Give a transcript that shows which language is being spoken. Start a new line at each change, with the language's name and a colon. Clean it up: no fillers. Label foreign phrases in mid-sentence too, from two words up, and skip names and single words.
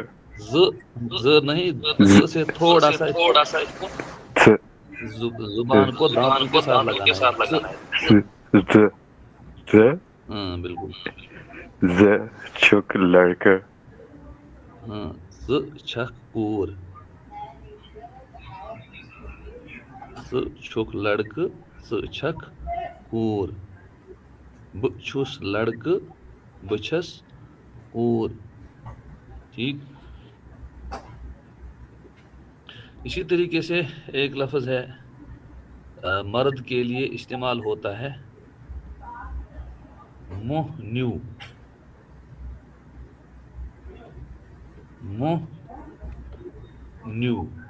Urdu: نہیں سے تھوڑا سا زبان کو دانتوں کے ساتھ لگانا ہے. ہاں بالکل.
Kashmiri: چک لڑکا. ہاں چھک کور. چھک لڑکا چھک کور. چھس لڑکا بچھس کور.
Urdu: ٹھیک. اسی طریقے سے ایک لفظ ہے مرد کے لیے استعمال ہوتا ہے
Kashmiri: منہ نیو. منہ نیو.